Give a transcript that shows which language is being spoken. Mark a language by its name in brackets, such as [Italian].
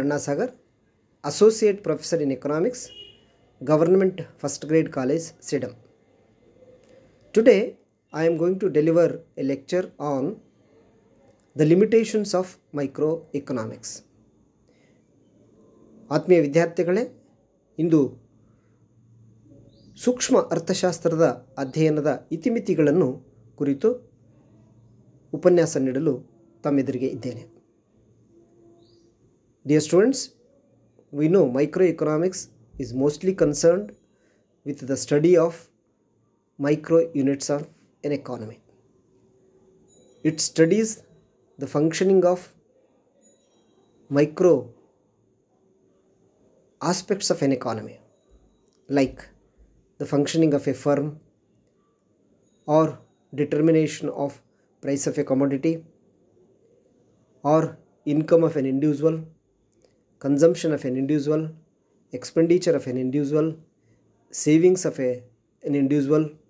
[English] Annasagar, Associate Professor in Economics, Government First Grade College, SIDAM. Today, I am going to deliver a lecture on the limitations of microeconomics. [Kannada] ಆತ್ಮೀಯ ವಿದ್ಯಾರ್ಥಿಗಳೇ, ಇಂದು ಸೂಕ್ಷ್ಮ ಅರ್ಥಶಾಸ್ತ್ರದ ಅಧ್ಯಯನದ ಇತಿಮಿತಿಗಳನ್ನು ಕುರಿತು ಉಪನ್ಯಾಸ ನೀಡಲು ತಮ್ಮೆದುರಿಗೆ ಇದ್ದೇನೆ. [English] Dear students, we know microeconomics is mostly concerned with the study of micro units of an economy. It studies the functioning of micro aspects of an economy, like the functioning of a firm or determination of price of a commodity or income of an individual, consumption of an individual, expenditure of an individual, savings of an individual.